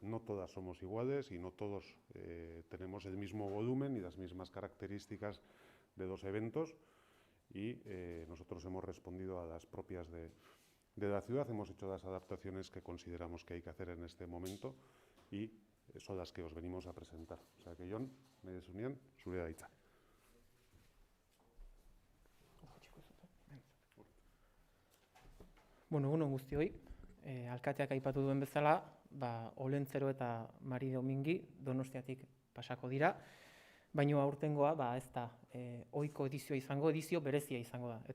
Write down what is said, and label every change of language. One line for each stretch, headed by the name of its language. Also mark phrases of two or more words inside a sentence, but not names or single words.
Spanish: No todas somos iguales y no todos tenemos el mismo volumen y las mismas características de los eventos, y nosotros hemos respondido a las propias de la ciudad, hemos hecho las adaptaciones que consideramos que hay que hacer en este momento, y son las que os venimos a presentar. O sea que,
Basque: Jon, nahi dezunean, zurea da hitza. Bueno, egun on guztioi, alkateak aipatu duen bezala, Olentzero eta Mari Domingi Donostiatik pasako dira, baina aurtengoa ez da ohiko edizioa izango, edizio berezia izango da.